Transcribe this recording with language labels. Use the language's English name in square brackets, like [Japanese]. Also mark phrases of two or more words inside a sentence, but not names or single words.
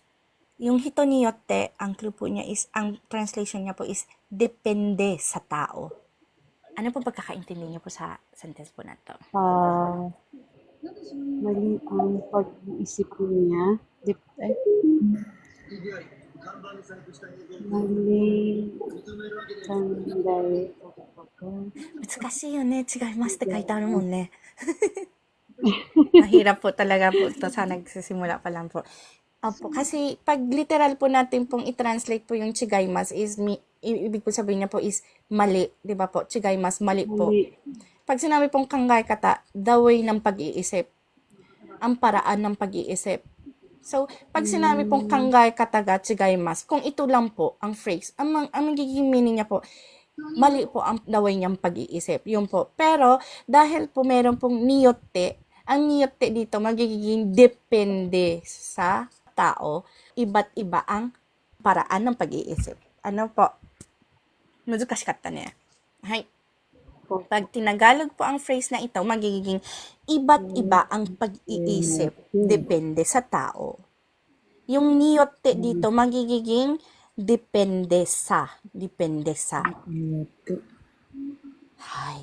[Filipino] Yung [Japanese] 人によって, [Filipino] ang clue po niya is, ang translation niya po is, depende sa tao. Ano po pagkakaintindi niyo po sa sentence po na to? Mali ang pag-iisip niya. Mali kanday. [Japanese] 難しいよね。違いますって書いてあるもんね。 [Filipino] Mahirap po talaga po ito sa nagsisimula pa lang po. Opo, kasi pag literal po natin pong i-translate po yung chigaimas is, ibig po sabihin niya po is mali. Di ba po? Chigaimas, mali po. Pag sinabi pong [Japanese] 考え方, [English] the way [Filipino] ng pag-iisip. Ang paraan ng pag-iisip. So, pag sinabi pong [Japanese] 考え方が違います, [Filipino] kung ito lang po ang phrase, ang magiging meaning niya po, mali po ang [English] the way [Filipino] niyang pag-iisip. Yun po. Pero, dahil po meron pong niyotte, ang niyotte dito magiging depende sa tao, iba't iba ang paraan ng pag-iisip. Ano po? [Japanese] 難しかったね。はい。 [Filipino] Opo. Pag tinagalog po ang phrase na ito, magiging iba't iba ang pag-iisip. Depende sa tao. Yung niyotte dito, magiging depende sa. Depende sa. Hay.